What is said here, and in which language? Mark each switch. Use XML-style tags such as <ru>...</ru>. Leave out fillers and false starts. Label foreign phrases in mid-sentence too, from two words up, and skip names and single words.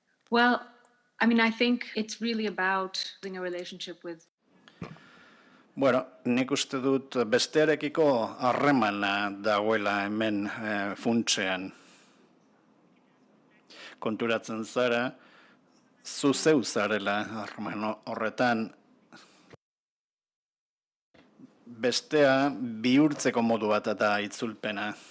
<en>Well, I mean, I think it's really about building a relationship with.</en> <eu>Bueno, nik uste dut bestearekiko harremana dagoela hemen funtsean. Konturatzen zara, zu zeu zarela harreman horretan, bestea bihurtzeko modu bat eta itzulpena.</eu>